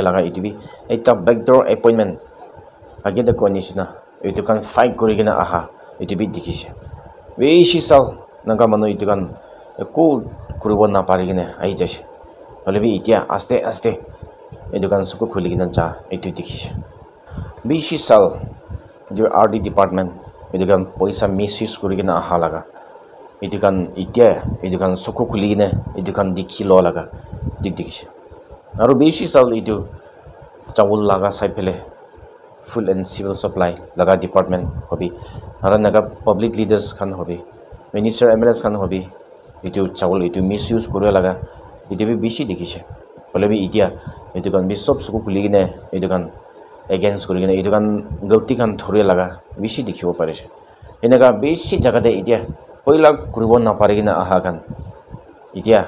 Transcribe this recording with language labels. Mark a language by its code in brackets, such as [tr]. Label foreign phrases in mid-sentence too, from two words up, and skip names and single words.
[nag] laga itu bi ekta [en] backdoor appointment [nag] age de konishna itu kan fight kuri gina aha itu bi dikhise bishi sal naga manu itu kan ko kuribo na pari gina ahi jaise hole bi itia aste aste itu kan soku khuli gina ja itu dikhise bishi sal je [en] RD department [nag] itu kan poisa misuse kuri gina aha laga itu kan itia itu kan soku khuli gina itu kan dikhi lo laga dikhise aro bishi sal itu chawul laga sai phele [en] full and civil supply [nag] laga department hobi aro naga [en] public leaders [nag] khan hobi [en] minister MLAs [nag] khan hobi itu chawul itu misuse kore laga itu bi bishi dikhise hole bi itia itu kan bisob soku khuli gina itu kan against kuri gina itu kan galti kan thore laga bishi dikhibo parise enaga bishi jaga de itia poila kuribo na pare gina aha kan itia